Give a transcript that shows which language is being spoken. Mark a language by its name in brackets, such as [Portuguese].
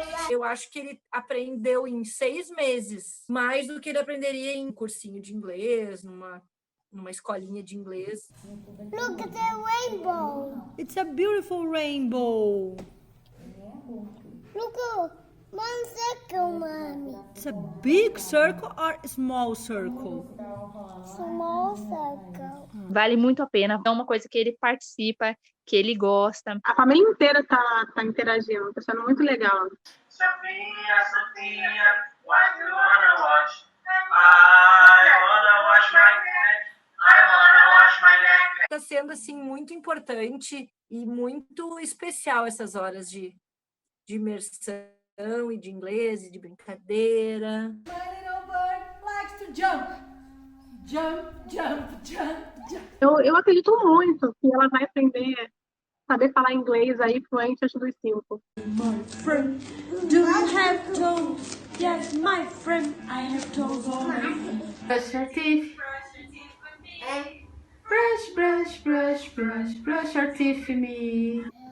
[Portuguese] Eu acho que ele aprendeu em 6 meses, mais do que ele aprenderia em cursinho de inglês, numa escolinha de inglês. [English] Look at the rainbow. It's a beautiful rainbow. Look at one circle, Mommy. It's a big circle or a small circle? Small circle. [Portuguese] Vale muito a pena. É uma coisa que ele participa, que ele gosta. A família inteira tá interagindo, tá sendo muito legal. [English] Sophia, what do you wanna watch? I wanna wash my neck. I wanna wash my neck. [Portuguese] Está sendo assim muito importante e muito especial essas horas de imersão e de inglês e de brincadeira. [English] My little bird likes to jump. Jump, jump, jump, jump. [Portuguese] Eu acredito muito que ela vai aprender a saber falar inglês aí fluente antes dos 5. [English] My friend, do you have toes? Yes, my friend, I have toes on my feet. Brush your teeth. Brush, brush, brush, brush, brush your teeth for me.